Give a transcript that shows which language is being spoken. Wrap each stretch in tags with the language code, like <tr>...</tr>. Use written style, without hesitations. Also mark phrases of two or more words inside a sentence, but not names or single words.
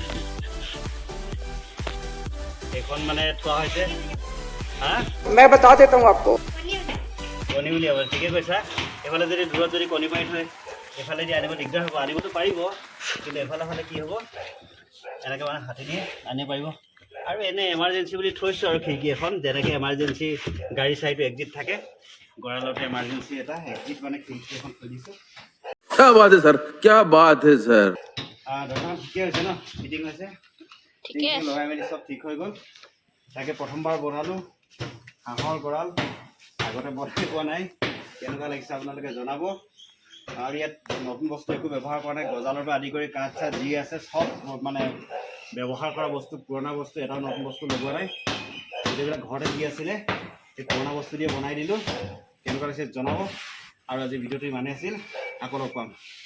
<as>এইখন মানে থোৱা হৈছে</as> <hi>मैं बता देता हूँ आपको</hi> <as>কণী উলিয়াব ঠিকে কৈছা এইফালে যদি দূৰত যদি কণী পাৰি থয় এইফালেদি আনিব দিগদাৰ হ'ব আনিবতো পাৰিব কিন্তু এফালে ফালে কি হ'ব এনেকৈ মানে হাতে দিয়ে আনিব পাৰিব আৰু এনে এমাৰ্জেঞ্চি বুলি থৈছোঁ আৰু খিৰিকী এখন যেনেকৈ এমাৰ্জেঞ্চি গাড়ী চাইটো এক্সিট থাকে গঁৰালতে এমাৰ্জেঞ্চি এটা এক্সিট মানে খিৰিকী এখন থৈ দিছোঁ</as> <hi>क्या बात है सर क्या बात है सर</hi> <as>দোকান ঠিকে হৈছে ন ফিটিং হৈছে লগাই মেলি চব ঠিক হৈ গ'ল তাকে প্ৰথমবাৰ বনালোঁ হাঁহৰ গঁৰাল আগতে বনাই পোৱা নাই কেনেকুৱা লাগিছে আপোনালোকে জনাব আৰু ইয়াত নতুন বস্তু একো ব্যৱহাৰ কৰা নাই গজালৰ পৰা আদি কৰি কাঠ চাঠ যি আছে সব মানে ব্যৱহাৰ কৰা বস্তু পুৰণা বস্তু এটাও নতুন বস্তু লগোৱা নাই গোটেইবিলাক ঘৰতে যি আছিলে এই পুৰণা বস্তু দিয়ে বনাই দিলোঁ কেনেকুৱা লাগিছে জনাব আৰু আজি ভিডিঅ'টো ইমানেই আছিল আকৌ লগ পাম</as>